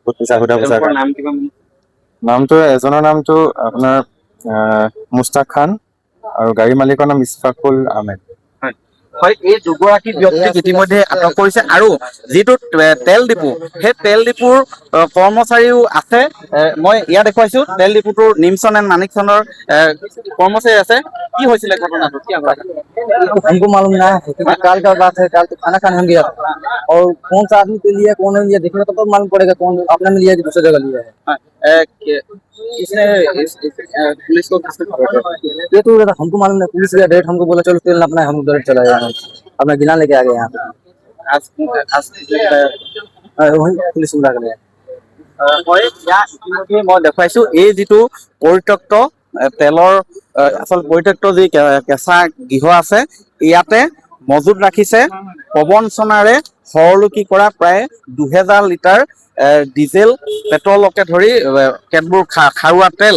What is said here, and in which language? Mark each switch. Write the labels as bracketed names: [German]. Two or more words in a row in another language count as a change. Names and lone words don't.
[Assamese] নামটো এজনৰ নামটো আপোনাৰ মুস্তাক খান আৰু গাড়ী মালিকৰ নাম ইছফাকুল আহমেদ। হয়, এই দুগৰাকী ব্যক্তিক ইতিমধ্যে আটক কৰিছে আৰু যিটো তেল ডিপু সেই তেল ডিপুৰ কৰ্মচাৰীও আছে। মই ইয়াত দেখুৱাইছো তেল ডিপুটোৰ নিমচন এণ্ড মানিকচনৰ কৰ্মচাৰী আছে। কি হৈছিলে ঘটনাটো? [Hindi] हमको मालूम ना है, कल का बात है। कल तो खाना खाने हम गया था और कौन सा आदमी पे लिया कौन नहीं लिया देखने तो मालूम पड़ेगा कौन अपने में लिया दूसरी जगह लिया है। इसने पुलिस को ये तो हमको मालूम नहीं। पुलिस गया डायरेक्ट हमको बोला चलो तेल अपना, हम डायरेक्ट चला गया, अपना गिना लेके आ गए यहाँ वही पुलिस बुला कर गया। [Assamese] মই দেখুৱাইছো এই যিটো পৰিত্যক্ত তেলৰ আচল পৰিত্যক্ত যি কেঁচা গৃহ আছে, ইয়াতে মজুত ৰাখিছে প্ৰবঞ্চনাৰে সৰলকি কৰা প্ৰায় 2000 লিটাৰ ডিজেল, পেট্ৰলকে ধৰি কেতবোৰ খাৰুৱা তেল।